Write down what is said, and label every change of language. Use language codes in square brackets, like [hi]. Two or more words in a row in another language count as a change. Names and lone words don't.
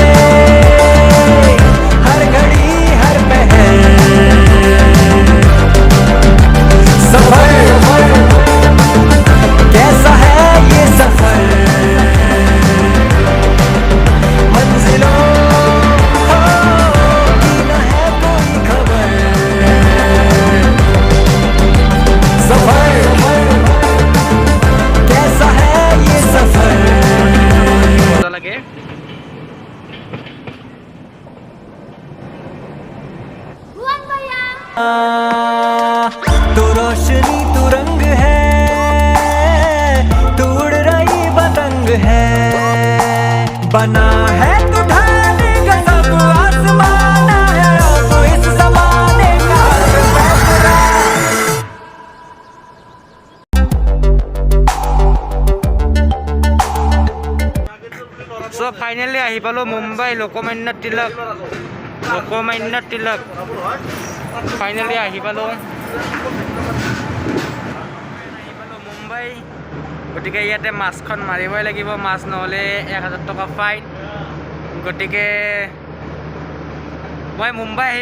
[hi] हर घड़ी हर पहर सफर कैसा है ये सफर मंजिलों की न है कोई खबर सफर कैसा है ये सफर [as] মজা লাগে [hi] तू रोशनी तू रंग है तू उड़ रही पतंग है बना है तू ढाले का सब आसमान है तू इस ज़माने का फैसला [as] সো ফাইনেলি আহি পালোঁ মুম্বাই লোকমান্য তিলক ফাইনেলি আহি পালোঁ মুম্বাই গতিকে ইয়াতে মাছখন মাৰিবই লাগিব মাছ নহ'লে 1000 টকা ফাইন গতিকে মই মুম্বাই আহি